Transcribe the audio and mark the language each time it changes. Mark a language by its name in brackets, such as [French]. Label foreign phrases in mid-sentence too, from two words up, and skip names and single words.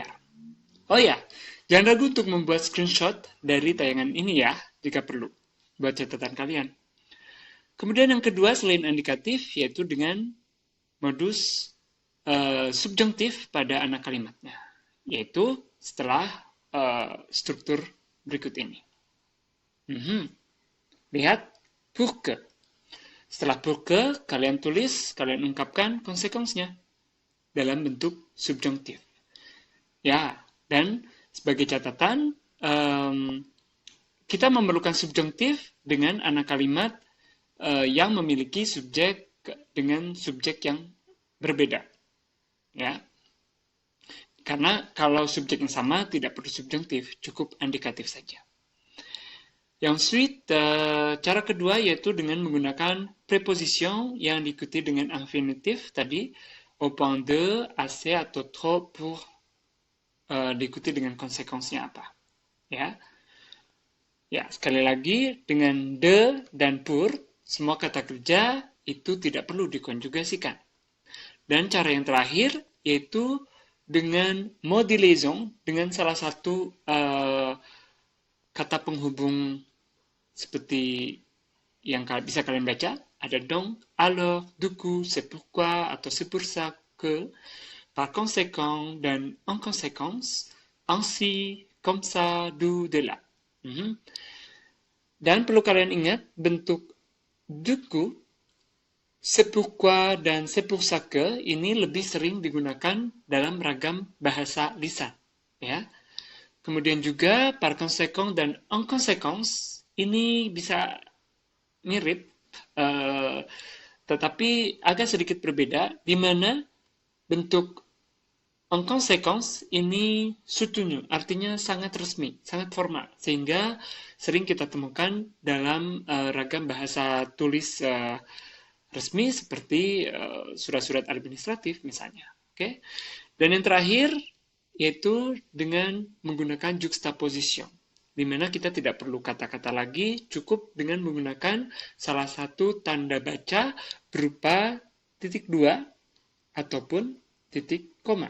[Indonesian] Oh ya, jangan ragu untuk membuat screenshot dari tayangan ini ya, jika perlu, buat catatan kalian. Kemudian yang kedua selain indikatif yaitu dengan modus subjunktif pada anak kalimatnya, yaitu setelah struktur berikut ini. Lihat, [French] pour que. [Indonesian] Setelah [French] pour que, [Indonesian] kalian tulis, kalian ungkapkan konsekuensinya dalam bentuk subjunktif. Ya, dan sebagai catatan, kita memerlukan subjunktif dengan anak kalimat yang memiliki subjek dengan subjek yang berbeda. Ya. Karena kalau subjek yang sama tidak perlu subjunktif, cukup indikatif saja. Yang suite, cara kedua yaitu dengan menggunakan preposition yang diikuti dengan infinitif tadi, [French] au point de, assez [Indonesian] atau [French] trop pour [Indonesian] diikuti dengan konsekuensinya apa. Ya. Ya, sekali lagi dengan de dan pour semua kata kerja itu tidak perlu dikonjugasikan. Dan cara yang terakhir yaitu dengan [French] mot de liaison, [Indonesian] dengan salah satu kata penghubung seperti yang bisa kalian baca, ada [French] donc, alors, du coup, c'est pourquoi, atau c'est pour ça que, par conséquent, dan en conséquence, ainsi, comme ça, d'où, de là. [Indonesian] Dan perlu kalian ingat, bentuk [French] du coup, c'est pourquoi [Indonesian] dan [French] c'est pour ça que [Indonesian] ini lebih sering digunakan dalam ragam bahasa lisan, ya. Kemudian juga [French] par conséquent [Indonesian] dan [French] en conséquence [Indonesian] ini bisa mirip, tetapi agak sedikit berbeda, di mana bentuk en conséquence ini soutenu, artinya sangat resmi, sangat formal, sehingga sering kita temukan dalam ragam bahasa tulis resmi seperti surat-surat administratif misalnya. Okay? Dan yang terakhir yaitu dengan menggunakan juxtaposition, di mana kita tidak perlu kata-kata lagi, cukup dengan menggunakan salah satu tanda baca berupa titik dua ataupun titik koma.